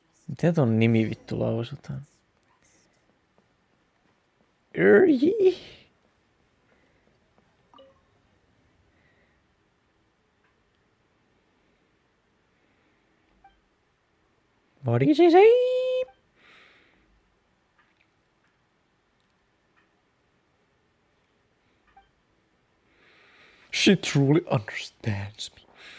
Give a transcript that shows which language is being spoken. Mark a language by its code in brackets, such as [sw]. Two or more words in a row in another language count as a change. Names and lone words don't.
[fi] Miten ton nimi vittu lausutaan? Yrji? [en] What did she say? She truly understands me.